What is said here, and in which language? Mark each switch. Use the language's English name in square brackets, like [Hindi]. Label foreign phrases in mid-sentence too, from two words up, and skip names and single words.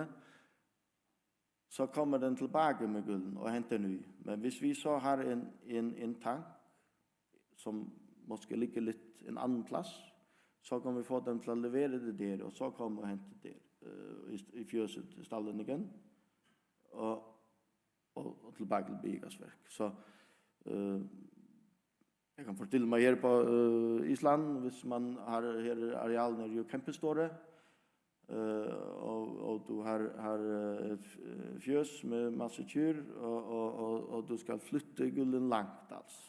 [Swedish] Så kommer den tillbaka med gulden och hämtar ny. Men [Norwegian] hvis vi så har en tank [Swedish] som måste ligga lite en annan plats, så kommer vi få den till att leverera det där och så kommer vi hämta det i fjöset i stallen igen. [Norwegian] og tilbake til biogasverk. Så jeg kan fortelle meg her på Island, hvis man har her arealene er jo kjempestore, og du har fjøs med masse kyr, og du skal flytte gulden langt, altså.